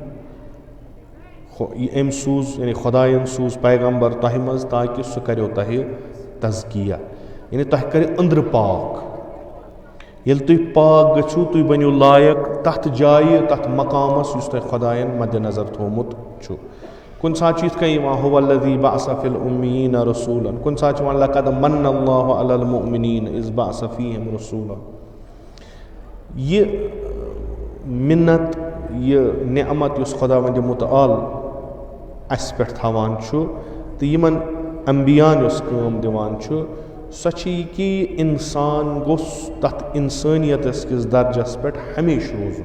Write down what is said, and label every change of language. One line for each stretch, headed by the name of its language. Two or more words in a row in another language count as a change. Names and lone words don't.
Kashmiri: أمۍ سوٗز یعنی خۄداین سوٗز پیغمبر تۄہہِ منٛز تاکہِ سُہ کریو تۄہہِ تزکیہ یعنی تۄہہِ کرِ أنٛدرٕ پاک ییٚلہِ تُہۍ پاک گٔژھِو تُہۍ بٔنِو لایق تتھ جایہِ تتھ مقامس یُس تۄہہِ خۄداین مدِ نظر تھوٚومُت چھُ کُنہِ ساتہٕ چھُ یِتھ کٔنۍ یِوان
Arabic: هو الذی بعث فی الامیین رسولا،
Kashmiri: کُنہِ ساتہٕ چھُ یِوان
Arabic: لقد من اللہ علی المؤمنین اذ بعث فیہم رسولا.
Kashmiri: یہِ مِنت، یہِ نعمت یُس خۄداوندِ مُتعال اَسہِ پٮ۪ٹھ تھاوان چھُ تہٕ یِمن انبیاہن یۄس کٲم دِوان چھُ، سۄ چھِ یہِ کہِ اِنسان گوٚژھ تَتھ اِنسٲنیتس کِس درجس پٮ۪ٹھ ہمیشہِ روزُن.